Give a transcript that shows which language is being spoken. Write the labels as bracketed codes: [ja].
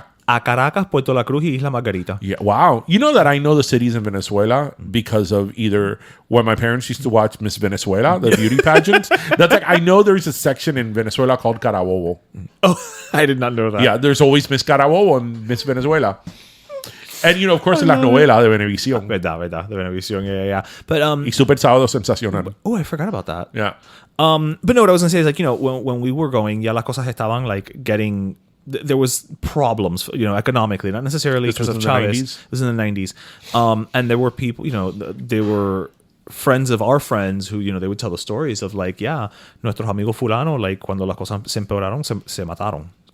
[es] Yeah. A Caracas, Puerto La Cruz y Isla Margarita. [en] Yeah, wow. You know that I know the cities in Venezuela because of either when my parents used to watch Miss Venezuela, the beauty pageant. That's like, I know there's a section in Venezuela called Carabobo. Oh, I did not know that. Yeah, there's always Miss Carabobo and Miss Venezuela. And, of course, [es] en las novelas de Venevisión. Verdad, de Venevisión, yeah. [en] But, [es] y Super Sábado Sensacional. [en] Oh, I forgot about that. Yeah. But no, what I was going to say is, like, when we were going, [es] ya las cosas estaban, [en] like, getting... There was problems, economically, not necessarily because of Chavez. It was in the 90s. And there were people, they were friends of our friends who, they would tell the stories of, like, [es] nuestros amigos fulano, [en] like, [es] cuando las cosas se empeoraron, se mataron.